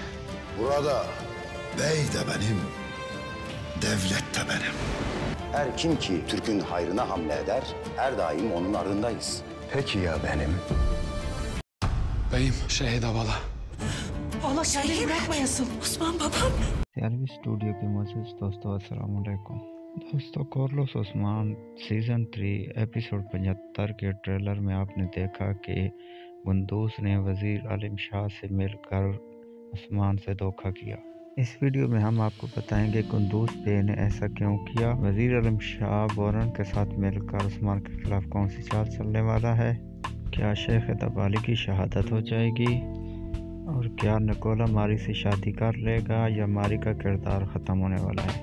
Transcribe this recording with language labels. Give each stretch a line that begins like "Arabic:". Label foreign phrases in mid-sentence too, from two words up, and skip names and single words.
Turkish: Burada bey de benim, devlet de benim. Her kim ki Türk'ün hayrına hamle eder, her daim onun ardındayız. Peki ya benim? Beyim şehit Avala. Allah şehit bırakmayasın. Osman babam.
Urdu: CRV سٹوڈیو کے معزز دوستو السلام علیکم. دوستو کارلوس عثمان سیزن 3 ایپیسوڈ 75 کے ٹریلر میں آپ نے دیکھا کہ کندوز نے وزیر عالم شاہ سے مل کر عثمان سے دھوکہ کیا. اس ویڈیو میں ہم آپ کو بتائیں گے کندوز بے نے ایسا کیوں کیا، وزیر عالم شاہ بورن کے ساتھ مل کر عثمان کے خلاف کون سی چال چلنے والا ہے، کیا شیخ دبالی کی شہادت ہو جائے گی اور کیا نکولا ماری سے شادی کر لے گا یا ماری کا کردار ختم ہونے والا ہے.